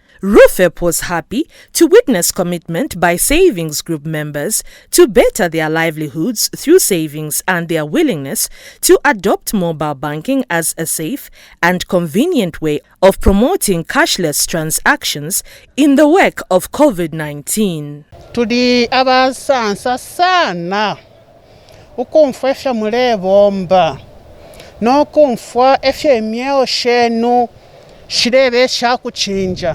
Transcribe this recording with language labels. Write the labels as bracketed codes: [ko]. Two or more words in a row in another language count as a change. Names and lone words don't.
[en] Rufep was happy to witness commitment by savings group members to better their livelihoods through savings and their willingness to adopt mobile banking as a safe and convenient way of promoting cashless transactions in the wake of COVID-19. [bem] Tuli abasansa sana ukumfwa efya mulebomba nokumfwa efya emyeo shenu shirebe shakuchinja.